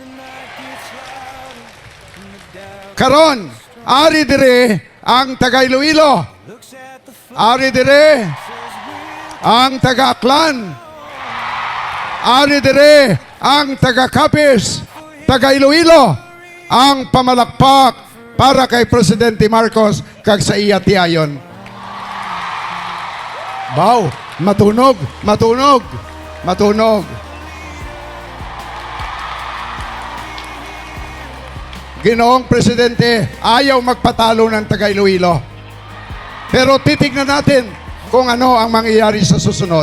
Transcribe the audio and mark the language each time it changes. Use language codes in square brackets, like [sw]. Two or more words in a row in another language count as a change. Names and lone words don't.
[hil] Karon, ari dire ang taga Iloilo, ari dire ang taga Aklan, ari dire ang taga Capiz, taga Iloilo, ang pamalakpak para kay Presidente Marcos kag sa iya tiayon. Baw, matunog, matunog, matunog. [tl] Ginoong Presidente, ayaw magpatalo ng taga Iloilo. Pero titignan natin kung ano ang mangyayari sa susunod.